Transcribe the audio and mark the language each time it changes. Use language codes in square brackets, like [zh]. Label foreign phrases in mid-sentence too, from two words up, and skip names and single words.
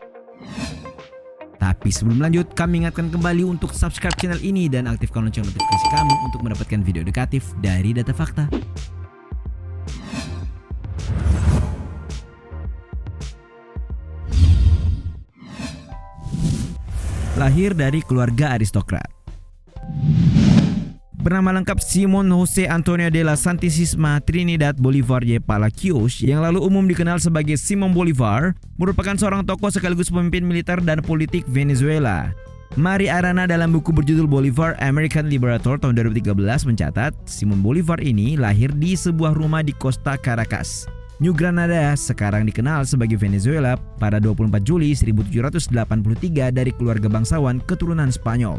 [id] Tapi sebelum lanjut, kami ingatkan kembali untuk subscribe channel ini dan aktifkan lonceng notifikasi kami untuk mendapatkan video edukatif dari Data Fakta. Lahir dari keluarga aristokrat. Bernama lengkap Simon Jose Antonio de la Santísima Trinidad Bolívar y Palacios, yang lalu umum dikenal sebagai Simon Bolivar, merupakan seorang tokoh sekaligus pemimpin militer dan politik Venezuela. Mari Arana dalam buku berjudul Bolivar American Liberator tahun 2013 mencatat, Simon Bolivar ini lahir di sebuah rumah di Costa Caracas, New Granada, sekarang dikenal sebagai Venezuela, pada 24 Juli 1783 dari keluarga bangsawan keturunan Spanyol.